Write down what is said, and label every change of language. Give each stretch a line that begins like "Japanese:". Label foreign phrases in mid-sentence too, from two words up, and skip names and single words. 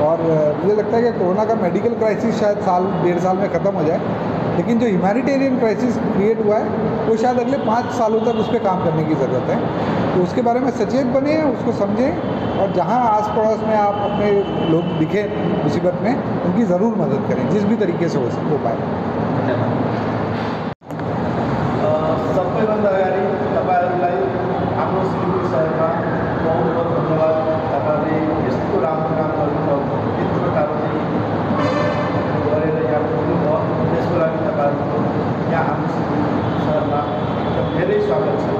Hindi: और मुझे लगता है कि कोरोना का
English: medical crisis
Hindi: शायद साल 1.5 साल में ख़त्म हो जाए, लेकिन जो
English: humanitarian crisis create
Hindi: हुआ है वो शायद अगले 5 सालों तक उस पर काम करने की ज़रूरत है। तो उसके बारे में सचेत बने, उसको समझें और जहाँ आस पड़ोस में आप अपने लोग दिखें मुसीबत में उनकी ज़रूर मदद करें जिस भी तरीके से हो पाए।
Nepali: सबैभन्दा अगाडि तपाईँहरूलाई हाम्रो सिलगढी शहरमा
Hindi: बहुत बहुत धन्यवाद।
Nepali: तपाईँहरूले यस्तो राम्रो काम गर्नुभयो, यत्रो टाढो चाहिँ गरेर यहाँ पुग्नुभयो, त्यसको लागि तपाईँहरूको यहाँ हाम्रो सिलगढी शहरमा एकदम धेरै स्वागत छ।